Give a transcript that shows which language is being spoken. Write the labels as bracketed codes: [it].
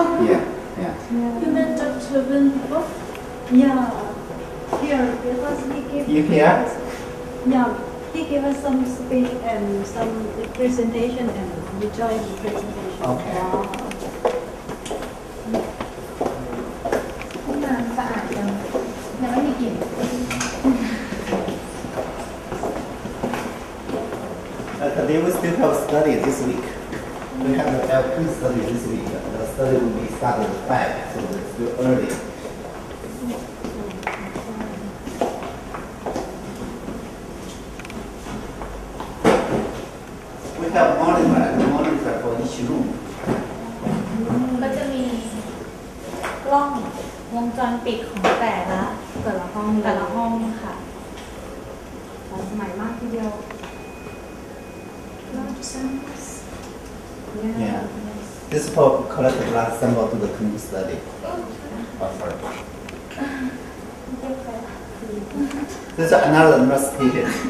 [en] Yeah, yeah. you met Dr. Wen before? Yeah here because he gave You here? yeah he gave us some speech and some presentation and we joined the presentation Okay. [th] ห้องน้ำสะอาดจังยังไม่มีกลิ่น [en] Today we still have study this week. We have the LP study this week. The study will be started at 5, so it's still early. We have monitor for each room. [th] ก็จะมีกล้องวงจรปิดของแต่ละห้องค่ะทันสมัยมากทีเดียว [en] Large samples. Yeah. This is for collect blood sample to the clinical study. Oh, sorry. This is another nurse patient.